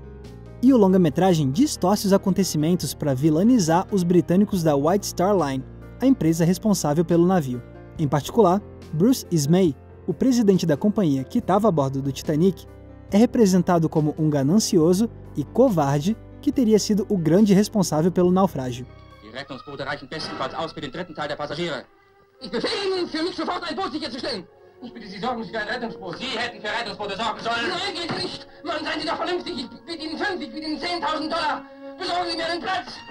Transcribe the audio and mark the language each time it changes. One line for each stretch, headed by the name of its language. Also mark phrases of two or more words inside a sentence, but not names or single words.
Portuguese: E o longa-metragem distorce os acontecimentos para vilanizar os britânicos da White Star Line, a empresa responsável pelo navio. Em particular, Bruce Ismay, o presidente da companhia que estava a bordo do Titanic, é representado como um ganancioso e covarde que teria sido o grande responsável pelo naufrágio.
German: Die Rettungsboote reichen bestenfalls aus für den dritten Teil der Passagiere. Ich befehle Ihnen, für mich sofort ein Boot sicherzustellen. Ich bitte Sie, sorgen Sie für ein Rettungsboot. Sie hätten für Rettungsboote sorgen sollen. Nein, geht nicht. Mann, seien Sie doch vernünftig. Ich biete Ihnen 5, ich biete Ihnen $10.000. Besorgen Sie mir einen Platz.